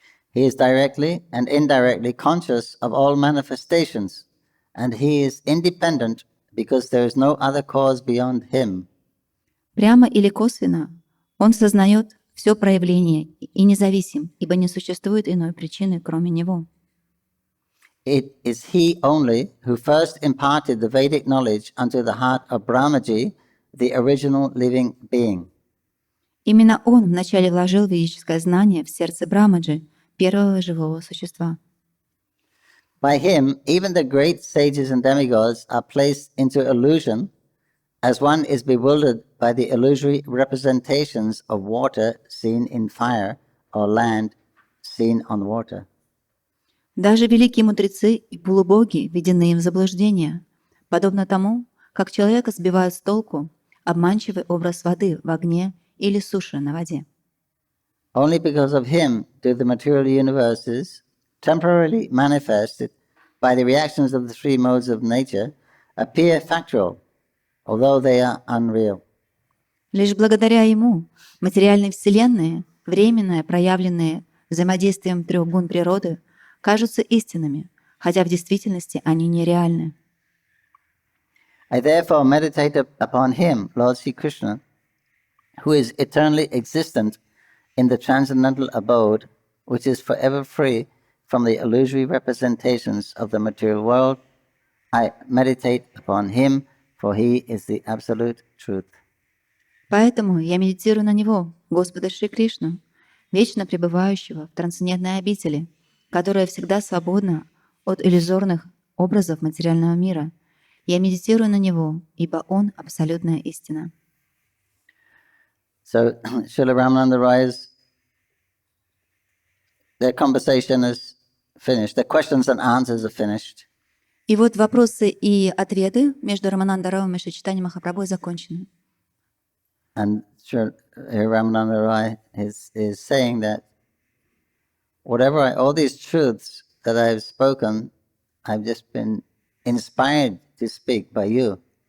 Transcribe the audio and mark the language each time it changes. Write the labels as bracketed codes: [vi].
[en] He is directly and indirectly conscious of all manifestations, and he is independent because there is no other cause beyond him. [ru] Прямо или косвенно Он сознает все проявление и независим, ибо не существует иной причины, кроме Него. [en] It is he only who first imparted the Vedic knowledge unto the heart of Brahmaji, the original living being. [ru] Именно Он вначале вложил ведическое знание в сердце Брахмаджи, первого живого существа. [en] By him, even the great sages and demigods are placed into illusion, as one is bewildered by the illusory representations of water seen in fire or land seen on water. [ru] Даже великие мудрецы и полубоги введены им в заблуждение, подобно тому, как человека сбивают с толку обманчивый образ воды в огне или суши на воде. [en] Only because of him do the material universes, temporarily manifested by the reactions of the three modes of nature, appear factual, although they are unreal. [ru] Лишь благодаря ему материальные вселенные, временно проявленные взаимодействием трех гун природы, кажутся истинными, хотя в действительности они нереальны. [en] I therefore meditate upon him, Lord Sri Krishna, who is eternally existent in the transcendental abode, which is forever free from the illusory representations of the material world. I meditate upon him, for he is the absolute truth. [ru] Поэтому я медитирую на Него, Господа Шри Кришну, вечно пребывающего в трансцендентной обители, которая всегда свободна от иллюзорных образов материального мира, Я медитирую на него, ибо он абсолютная истина. [en] So, Srila Ramananda Roy's, their conversation is finished. The questions and answers are finished. [ru] И вот вопросы и ответы между Рамананда Раем и Шри Чайтаньей Махапрабху закончены. [en] And Sri Ramananda Roy is saying that all these truths that I've spoken, I've just been inspired to speak by you.